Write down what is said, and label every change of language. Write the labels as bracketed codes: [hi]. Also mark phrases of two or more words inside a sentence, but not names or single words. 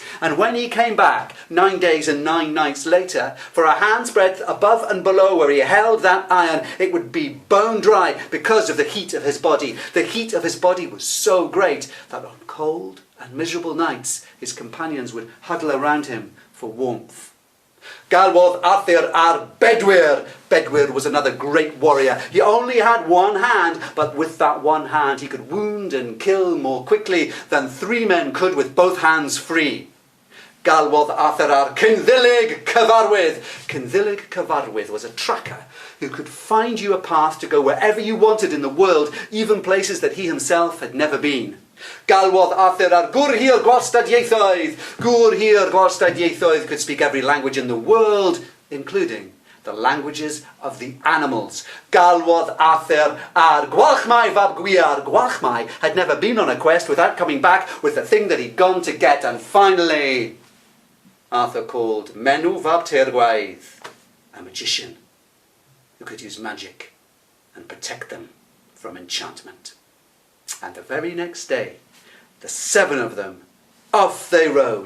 [en] And when he came back 9 days and 9 nights later, for a hand's breadth above and below where he held that iron, it would be bone dry because of the heat of his body. The heat of his body was so great that on cold and miserable nights his companions would huddle around him for warmth. [cy] Galwodd Arthur ar Bedwyr. [en] Bedwyr was another great warrior. He only had one hand, but with that one hand he could wound and kill more quickly than 3 men could with both hands free. [cy] Galwodd Arthur ar Culhwch Cyfarwydd. [en] Culhwch Cyfarwydd was a tracker who could find you a path to go wherever you wanted in the world, even places that he himself had never been. [cy] Galwodd Arthur ar Culhwch Gwalstadieithoedd. [en] Culhwch Gwalstadieithoedd could speak every language in the world, including the languages of the animals. [cy] Galwodd Arthur ar Gwalchmai fab Gwiar. [en] Gwalchmai had never been on a quest without coming back with the thing that he'd gone to get. And finally, Arthur called Menw fab Tergwaith, a magician who could use magic and protect them from enchantment. And the very next day, the 7 of them, off they rode.